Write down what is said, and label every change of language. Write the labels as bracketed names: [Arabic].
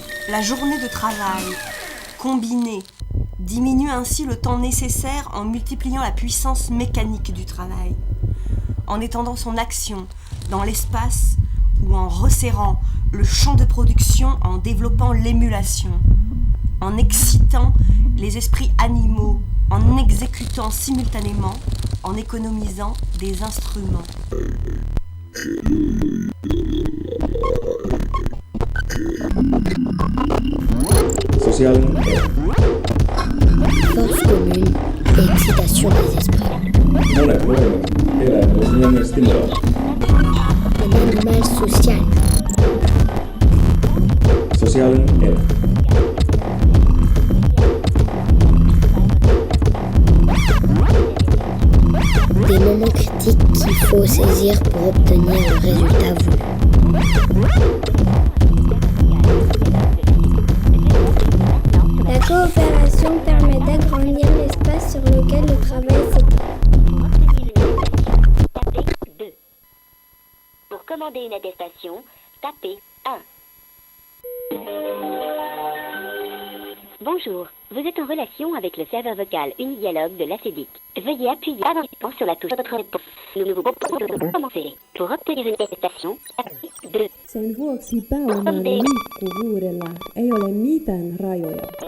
[French] La journée de travail, combinée, diminue ainsi le temps nécessaire en multipliant la puissance mécanique du travail, en étendant son action dans l'espace ou en resserrant le champ de production en développant l'émulation, en excitant les esprits animaux, en exécutant simultanément, en économisant des instruments. [Finnish] Sosiaalinen [French] Force commune et excitation des esprits. [Finnish] Monet voimat, eläimellisen hengen stimulaatio. [French] Un animal social. [Finnish] Sosiaalinen ero. [French] Des moments critiques qu'il faut saisir pour obtenir le résultat voulu. La coopération permet d'agrandir l'espace sur lequel le travail s'étend. Pour commander une attestation, tapez 1. Bonjour, vous êtes en relation avec le serveur vocal Unidialogue de l'ACEDIC. Veuillez appuyer avant sur la touche de votre réponse. Nous nous vous proposons de commencer. Pour obtenir une attestation, tapez 2. [Finnish] Sen vuoksi pääoman liikkuvuudella ei ole mitään rajoja.